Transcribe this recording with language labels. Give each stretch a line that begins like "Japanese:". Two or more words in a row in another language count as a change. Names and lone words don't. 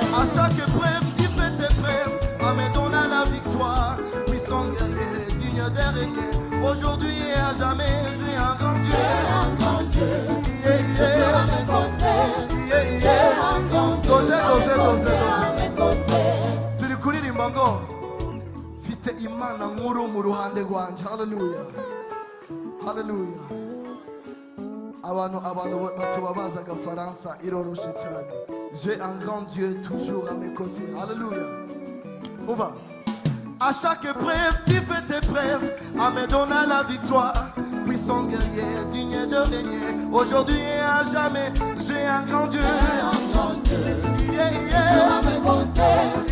French: À chaque épreuve, tu fais tes preuves. À me donner la victoire. Puissant guerrier, digne de régner. Aujourd'hui et à jamais, j'ai un grand Dieu. J'ai un grand Dieu. Toujours à mes côtés. J'ai un grand Dieu à mes côtés.
Kinyarwanda: Turi kuririmba ngo mfite Imana nkuru mu ruhande rwanje. Hallelujah. Abantu batubabaza agafaransa iroroshe cyane.
French: J'ai un grand Dieu toujours à mes côtés. Hallelujah. On va. À chaque épreuve, tu fais tes preuves, à me donner la victoire. Puissant guerrier, digne de régner. Aujourd'hui et à jamais, j'ai un grand Dieu. J'ai un grand Dieu. Toujours à mes côtés.